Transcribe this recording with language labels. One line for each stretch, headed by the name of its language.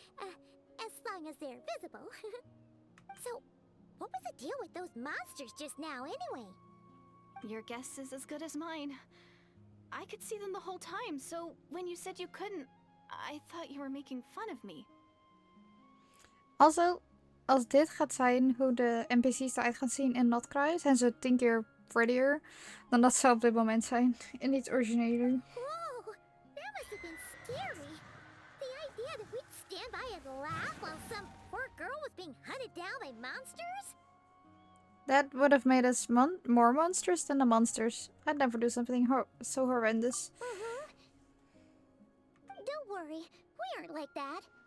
English: As long as they're visible. So, what was the deal with those monsters just now, anyway? Your guess is as good as mine. I could see them the whole time, so when you said you couldn't, I thought you were making fun of me.
Dutch: Also, als dit gaat zijn hoe de NPC's eruit gaan zien in Natkruis, zijn ze 10 keer prettier dan dat ze op dit moment zijn in het originele.
English: Whoa, that must have been scary. The idea that we'd stand by and laugh while some poor girl was being hunted down by monsters? That would have made us more monsters than the monsters. I'd never do something so horrendous. Don't worry, we aren't like that.